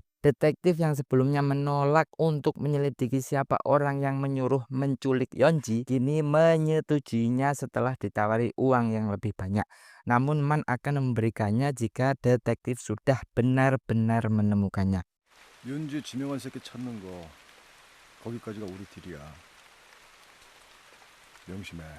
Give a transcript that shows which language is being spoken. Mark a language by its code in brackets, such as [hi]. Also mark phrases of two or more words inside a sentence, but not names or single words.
[id] Detektif yang sebelumnya menolak untuk menyelidiki siapa orang yang menyuruh menculik Yonji, kini menyetujuinya setelah ditawari uang yang lebih banyak. Namun Man akan memberikannya jika detektif sudah benar-benar menemukannya. [ko] 윤지 지명한 새끼 찾는 거 거기까지가 우리 딜이야. 명심해.